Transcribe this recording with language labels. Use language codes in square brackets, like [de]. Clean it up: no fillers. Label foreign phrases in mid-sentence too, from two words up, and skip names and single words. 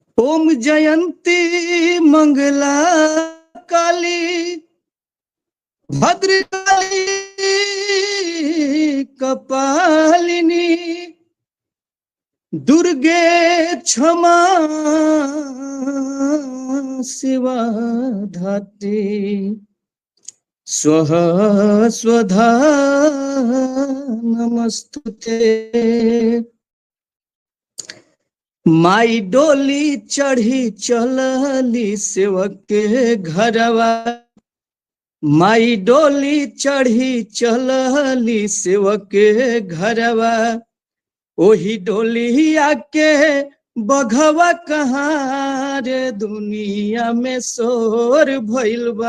[sa] ओम जयंती मंगला काली भद्रकाली कपालिनी दुर्गे क्षमा शिवा धात्री स्वः स्वधा नमस्तुते। [bho] माई डोली चढ़ी चलली सेवक के घरवा, माई डोली चढ़ी चलली सेवक के घरवा, ओही डोलिया के बघवा कहाँ रे दुनिया में शोर भइल बा।